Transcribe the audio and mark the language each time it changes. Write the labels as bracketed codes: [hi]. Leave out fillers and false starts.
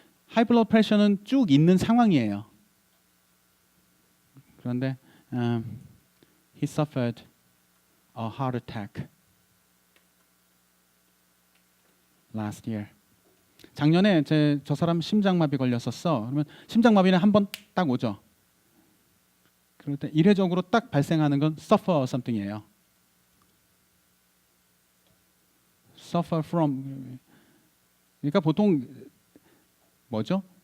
[ko] high blood pressure는 쭉 있는 상황이에요. 그런데 [en] he suffered a heart attack last year. [ko] 작년에 저 사람 심장마비 걸렸었어. 그러면 심장마비는 한 번 딱 오죠. 그럴 때 이례적으로 딱 발생하는 건 suffer something이에요. suffer from. 그러니까 보통 뭐죠?